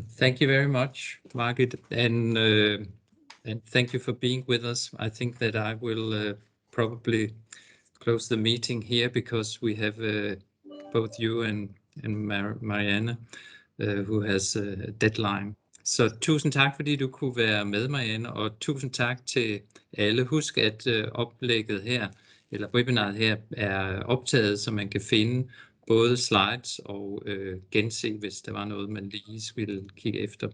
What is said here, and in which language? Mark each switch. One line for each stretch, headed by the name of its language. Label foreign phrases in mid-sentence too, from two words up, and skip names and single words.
English: Thank you very much, Margit, and thank you for being with us. I think that I will probably close the meeting here, because we have both you and Marianne, who has a deadline.
Danish: Så tusind tak, fordi du kunne være med, Marianne, og tusind tak til alle. Husk, at oplægget her, eller webinaret her, er optaget, så man kan finde både slides og gense, hvis der var noget, man lige ville kigge efter.